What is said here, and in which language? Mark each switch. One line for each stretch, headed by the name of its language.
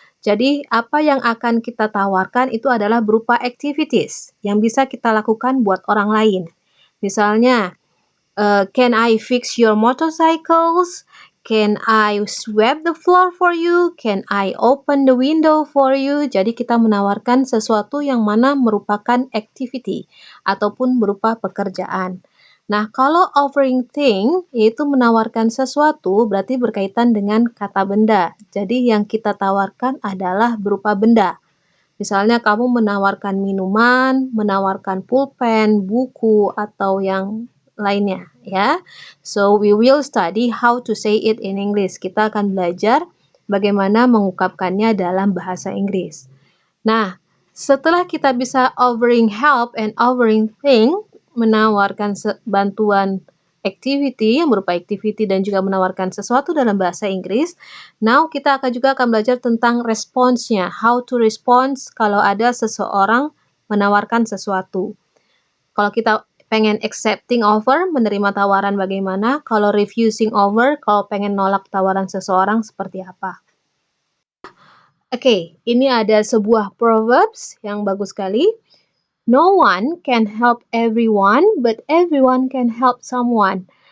Indonesian: Jadi apa yang akan kita tawarkan itu adalah berupa activities yang bisa kita lakukan buat orang lain. Misalnya,
English: can I fix your motorcycles? Can I sweep the floor for you? Can I open the window for you?
Indonesian: Jadi kita menawarkan sesuatu yang mana merupakan activity ataupun berupa pekerjaan. Nah, kalau
English: offering thing
Indonesian: yaitu menawarkan sesuatu berarti berkaitan dengan kata benda. Jadi yang kita tawarkan adalah berupa benda. Misalnya kamu menawarkan minuman, menawarkan pulpen, buku, atau yang lainnya, ya.
English: So, we will study how to say it in English.
Indonesian: Kita akan belajar bagaimana mengungkapkannya dalam bahasa Inggris. Nah, setelah kita bisa
English: offering help and offering thing,
Indonesian: menawarkan bantuan activity yang berupa activity dan juga menawarkan sesuatu dalam bahasa Inggris.
English: Now
Indonesian: kita juga akan belajar tentang responsnya,
English: how to respond
Indonesian: kalau ada seseorang menawarkan sesuatu. Kalau kita pengen
English: accepting offer,
Indonesian: menerima tawaran bagaimana, kalau
English: refusing offer,
Indonesian: kalau pengen nolak tawaran seseorang seperti apa. Oke, ini ada sebuah proverbs yang bagus sekali.
English: No one can help everyone, but everyone can help someone.